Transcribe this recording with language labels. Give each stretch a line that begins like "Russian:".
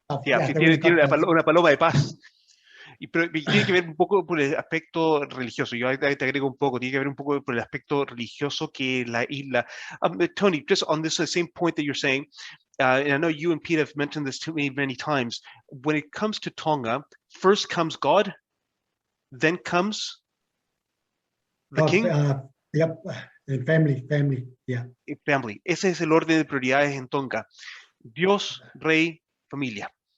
Spanish: Yeah, que tiene una paloma de paz. Pero tiene que ver un poco por el aspecto religioso. Yo ahí te agrego un poco, tiene que ver un poco por el aspecto religioso que la isla.
English: Tony, just on this same point that you're saying, and I know you and Pete have mentioned this to me many times, when it comes to Tonga, first comes God, then comes the king. Yep, family, yeah. Family.
Spanish: Ese es el orden de prioridades en Tonga. Dios, rey, familia.